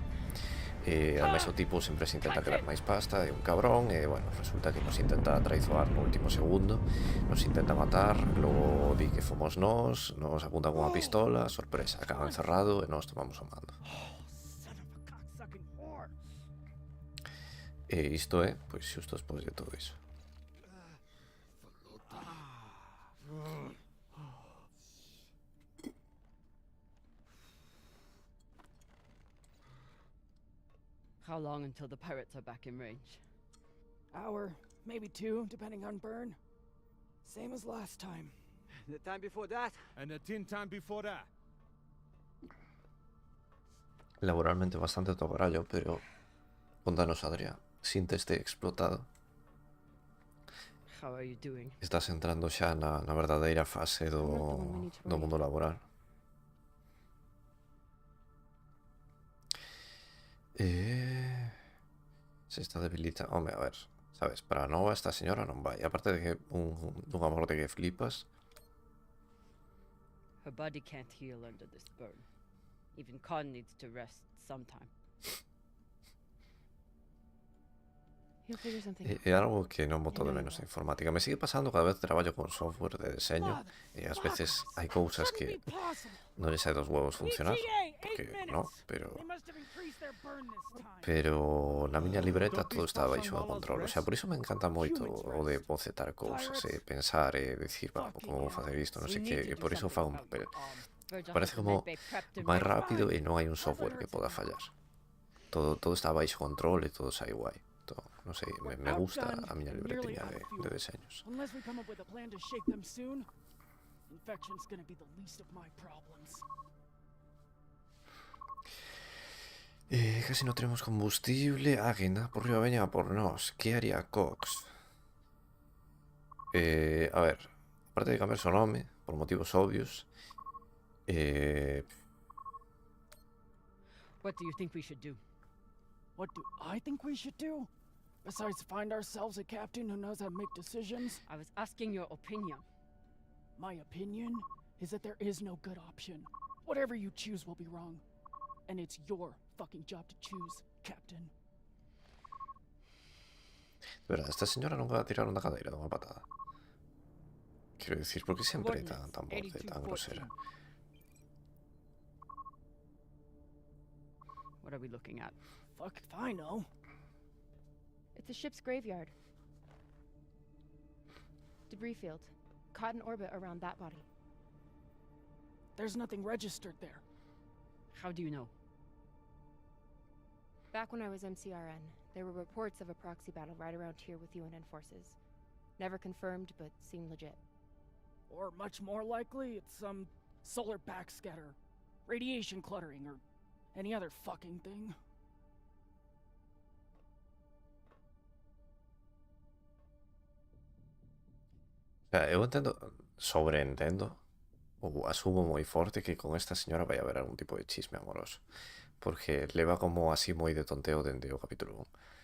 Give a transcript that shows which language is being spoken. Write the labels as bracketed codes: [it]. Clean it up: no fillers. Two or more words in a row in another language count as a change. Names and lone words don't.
[gl] Ademais o tipo sempre se intenta quedar máis pasta, é un cabrón, e bueno, resulta que nos intenta traizoar no último segundo, nos intenta matar, logo di que fomos nos apunta con unha pistola, sorpresa, acaba encerrado e nos tomamos o mando. E isto é, pois, xusto despois de todo iso. [en] How long until the pirates are back in range? Hour, maybe 2, depending on burn. Same as last time. The time before that? And the 10 time before that. [gl] Laboralmente bastante tocarallo, pero contanos, Adrián, sínteste explotado. [en] How are you doing? [gl] Estás entrando xa na verdadeira fase do mundo laboral. Se está debilita... Home, a ver, sabes, para nova esta señora non vai. Aparte de que un amor de que flipas. [en] Her body can't heal under this burn. Even Khan needs to rest sometime. He'll figure something out. [gl] É algo que non boto de menos a informática. Me sigue pasando cada vez que traballo con software de deseño e ás veces hai cousas que non les hai dos huevos funcionar, porque no, pero na miña libreta todo está baixo de control. [es] O sea, [gl] por iso me encanta moito o de bocetar cousas e pensar e dicir, va, como vou facer isto, non sei que, e por iso fago un papel. Parece como máis rápido e non hai un software que poda fallar. Todo está baixo control e todo sai guai. [es] No sé, me gusta [gl] a miña libretiña de deseños. [en] Unless we come up with a plan to shake them soon, infection's gonna be the least of my problems. [es] Casi no tenemos combustible. [gl] Ah, que nada por riba veña a por nós. [es] Que haría Cox? [gl] A ver, aparte de cambiar su nome por motivos obvios, [en] What do you think we should do? What do I think we should do? Besides find ourselves a captain who knows how to make decisions? I was asking your opinion. My opinion is that there is no good option. Whatever you choose will be wrong. And it's your fucking job to choose, Captain. [es] De verdad, esta señora nunca va a tirar una cadeira de una patada. Quiero decir, ¿por qué siempre tan borde, tan grosera? [en] What are we looking at? Fuck if I know. It's a ship's graveyard. Debris field. Caught in orbit around that body. There's nothing registered there. How do you know? Back when I was MCRN, there were reports of a proxy battle right around here with UNN forces. Never confirmed, but seemed legit. Or much more likely, it's some solar backscatter, radiation cluttering, or any other fucking thing. [es] O sea, [gl] eu entendo, sobreentendo, ou asumo moi forte que con esta señora vai haber algún tipo de chisme amoroso. Porque leva como así moi de tonteo dende o capítulo 1.